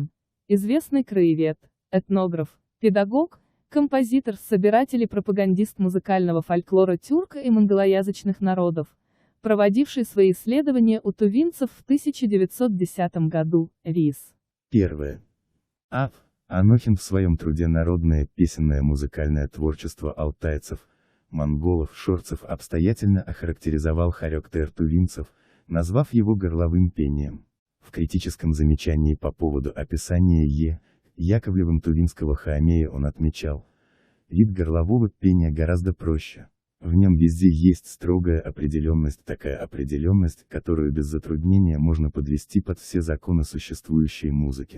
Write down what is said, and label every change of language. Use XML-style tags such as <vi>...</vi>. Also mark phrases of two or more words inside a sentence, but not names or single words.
<ru>Известный краевед, этнограф, педагог, композитор, собиратель и пропагандист музыкального фольклора тюрко- и монголоязычных народов, проводивший свои исследования у тувинцев в 1910 году, РИС. Первое. Анохин в своем труде «Народное песенное музыкальное творчество алтайцев, монголов, шорцев» обстоятельно охарактеризовал хорек-тер тувинцев, назвав его горловым пением. В критическом замечании по поводу описания Яковлевым тувинского хаамея он отмечал: вид горлового пения гораздо проще. В нем везде есть строгая определенность, такая определенность, которую без затруднения можно подвести под все законы существующей музыки.</ru>